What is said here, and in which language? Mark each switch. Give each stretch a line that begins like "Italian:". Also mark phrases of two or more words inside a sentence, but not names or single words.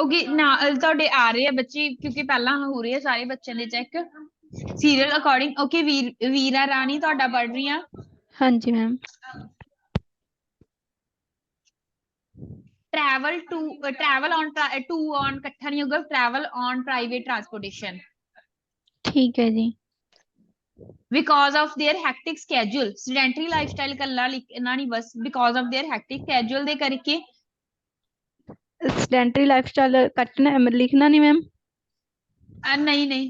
Punjabi: ਓਕੇ ਨਾ ਤੁਹਾਡੇ ਆ ਰਹੇ ਆ ਬੱਚੇ ਕਿਉਂਕਿ ਪਹਿਲਾਂ ਹੋ ਰਹੇ ਆ ਸਾਰੇ ਬੱਚਿਆਂ ਦੇ ਚੈੱਕ
English: serial according.
Punjabi: ਓਕੇ ਵੀਰਾ ਰਾਣੀ ਤੁਹਾਡਾ ਪੜ੍ਹ ਰਹੀ ਆ। ਹਾਂਜੀ ਮੈਮ।
English: travel on
Punjabi: ਇਕੱਠਾ ਨਹੀਂ ਹੋਊਗਾ,
English: travel on private transportation
Punjabi: ਠੀਕ ਹੈ ਜੀ।
English: because of their hectic schedule sedentary lifestyle
Punjabi: ਕੱਲਾ ਲਿਖਣਾ ਨਹੀਂ ਬਸ
English: because of their hectic schedule
Punjabi: ਦੇ ਕਰਕੇ।
English: sedentary lifestyle
Punjabi: ਕੱਟਣਾ ਲਿਖਣਾ ਨਹੀਂ ਮੈਮ? ਨਹੀਂ ਨਹੀਂ